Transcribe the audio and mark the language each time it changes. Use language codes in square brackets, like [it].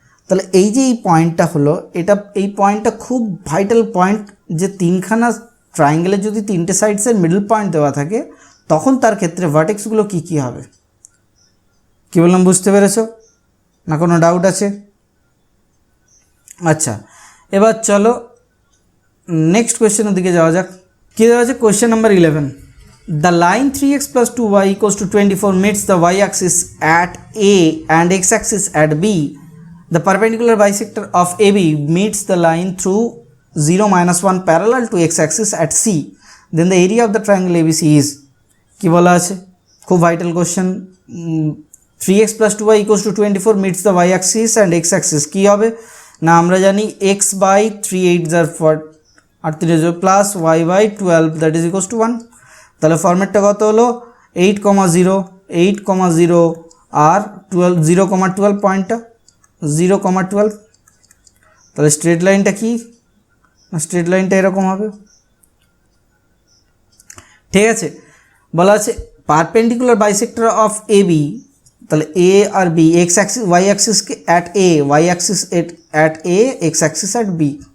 [bn] তাহলে এই যে এই পয়েন্টটা হলো, এটা এই পয়েন্টটা খুব ভাইটাল পয়েন্ট, যে তিনখানা ট্রায়াঙ্গেলের যদি তিনটে সাইডসের মিডল পয়েন্ট দেওয়া থাকে তখন তার ক্ষেত্রে ভার্টেক্সগুলো কী কী হবে। কী বললাম বুঝতে পেরেছো না, কোনো ডাউট আছে? আচ্ছা, এবার চলো নেক্সট কোয়েশ্চেনের দিকে যাওয়া যাক। কী দেওয়া আছে question number 11, [en] the line 3x plus 2y equals to 24 meets the y-axis at A and x-axis at B. The perpendicular bisector of AB meets the line through 0 minus 1 parallel to x-axis at C. Then the area of the triangle ABC is. [bn] কি বলা আছে? খুব vital question. [en] 3x plus 2y equals to 24 meets the y-axis and x-axis [bn] কি হবে না, আমরা জানি [en] x by 3 8 are 4 plus y by 12 that is equals to 1। [bn] তাহলে ফরম্যাটটা কত হলো 8,0 8,0 আর 12 0,12 পয়েন্টটা 0,12। তাহলে স্ট্রেট লাইনটা কি, স্ট্রেট লাইনটা এরকম হবে। ঠিক আছে, বলা আছে perpendicular bisector of A B, তাহলে এ আর B x Axis Y অ্যাক্সিসকে at a, Y Axis at a, x Axis at B.